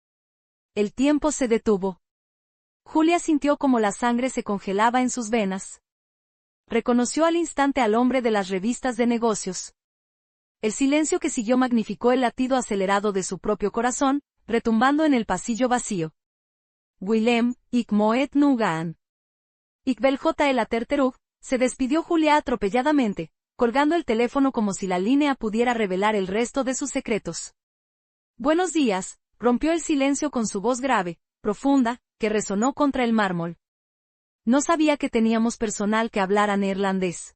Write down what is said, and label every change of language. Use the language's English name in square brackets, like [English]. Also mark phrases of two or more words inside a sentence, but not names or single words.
[Spanish] El tiempo se detuvo. Julia sintió como la sangre se congelaba en sus venas. Reconoció al instante al hombre de las revistas de negocios. El silencio que siguió magnificó el latido acelerado de su propio corazón, retumbando en el pasillo vacío. [Dutch] Willem, ik moet nu gaan. Ik wil het later terug, [Spanish] se despidió Julia atropelladamente, colgando el teléfono como si la línea pudiera revelar el resto de sus secretos. Buenos días, rompió el silencio con su voz grave, profunda, que resonó contra el mármol. No sabía que teníamos personal que hablara neerlandés.